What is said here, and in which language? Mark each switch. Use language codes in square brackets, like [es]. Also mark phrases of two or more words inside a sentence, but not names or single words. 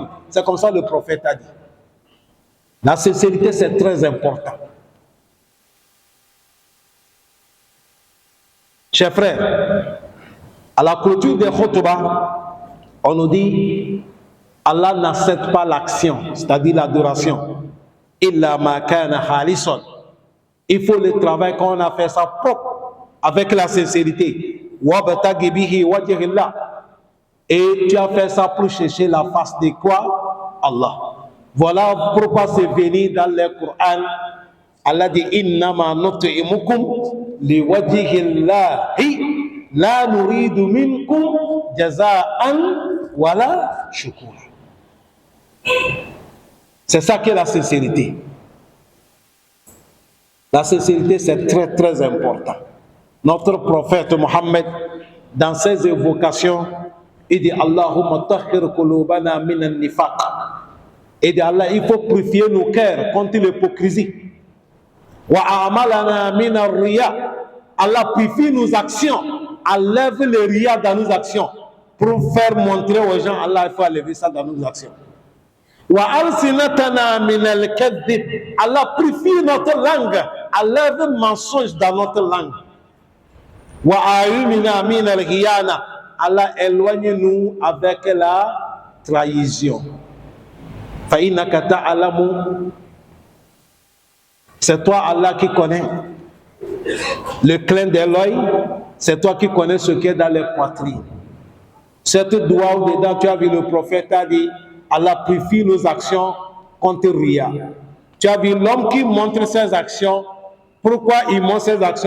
[fr] C'est comme ça le prophète a dit. La sincérité, c'est très important. Chers frères, à la clôture des khutbah, on nous dit Allah n'accepte pas l'action, c'est-à-dire l'adoration. [ar] إلا ما كان خالصا. [fr] Il faut le travail quand on a fait ça propre, avec la sincérité. [ar] وابتغي به وجه الله. [fr] Et tu as fait ça pour chercher la face de quoi? Allah. Voilà pourquoi c'est venu dans le Coran. [ar] Allah dit إنما نطعمكم لوجه الله لا نريد منكم جزاء ولا شكورا. [fr] C'est ça qu'est la sincérité. La sincérité, c'est très très important. Notre prophète Mohammed, dans ses évocations, il dit [ar] اللهم طهر قلوبنا من النفاق. [fr] Et dit Allah, il faut purifier nos cœurs contre l'hypocrisie. [ar] وأعمالنا من الرياء. [fr] Allah purifie nos actions, enlève le riya dans nos actions pour faire montrer aux gens Allah, il faut enlever ça dans nos actions. [ar] وألسنتنا من الكذب. [fr] Allah purifie notre langue, enlève le mensonge dans notre langue. [ar] وأعيننا من الخيانة. [fr] Allah éloigne-nous avec la trahison. [ar] فإنك تعلم. [fr] C'est toi Allah qui connais le clin de l'œil, c'est toi qui connais ce qui est dans les poitrines. Cette doigt dedans, tu as vu le prophète a dit Allah purifie nos actions contre Ria. Tu as vu l'homme qui montre ses actions. Pourquoi il montre ses actions?